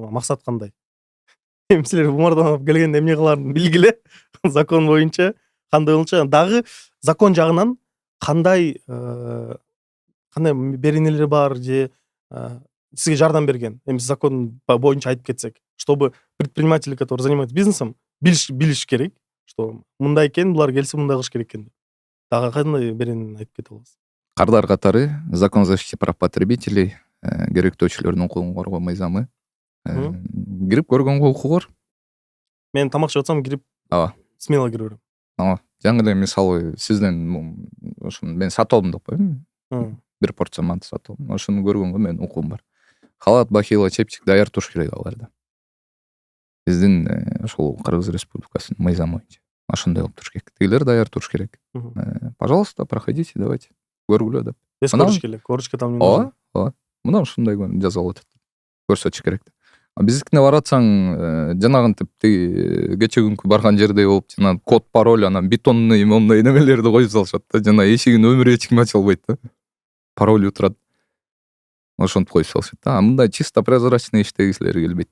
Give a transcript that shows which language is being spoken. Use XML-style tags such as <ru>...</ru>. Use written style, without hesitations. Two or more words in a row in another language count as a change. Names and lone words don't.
<ky>Максат кандай? Эми силер Умардан келгенде эмне кылаарын билгиле. Закон боюнча кандай болчу? Дагы закон жагынан кандай беренелери бар же сизге жардам берген? Эми закон боюнча айтып кетсек,</ky> <ru>чтобы предприниматели, которые занимаются бизнесом,</ru> <ky>билиш керек, что мындай экен, булар келсе мындай кылыш керек экен. Дагы кандай беренени айтып кете аласыз? Кардар катары</ky> <ru>Закон о защите прав потребителей</ru> <ky>керектөөчүлөрдүн укугун коргоо мыйзамы. Мгм. Кирип көргөнгө укугу бар. Мен тамак жеп атсам кирип Ооба. смело кире берем. Жаңы эле мисалы сизден ошону мен сатып алдым деп коеюн. Бир порция манты сатып алдым. Ошону көргөнгө менин укугум бар. Халат, бахила, чепчик даяр туруш керек аларда. Биздин ошол Кыргыз Республикасынын мыйзамы боюнча ошондой болуп туруш керек. Тигилер даяр туруш керек.</ky> <ru>Пожалуйста, проходите, давайте.</ru> <ky>Көргүлө деп. Без Мына- корочки эле.</ky> <ru>Корочка там не нужно.</ru> <ky>Ооба. Мына ушундай жазалып атат. Көрсөтүш керек. Биздикине баратсаң, жанагынтип тиги кече күнкү барган жердей болуп, жана код, пароль, анан бетонный момундай немелерди коюп салышат да. Жана эшигин өмүрү эч ким ача албайт да. Пароль турат. Ошентип коюп салышат да. Мындай</ky> <ru>чисто прозрачный</ru> <ky>иштегисилер келбейт.</ky>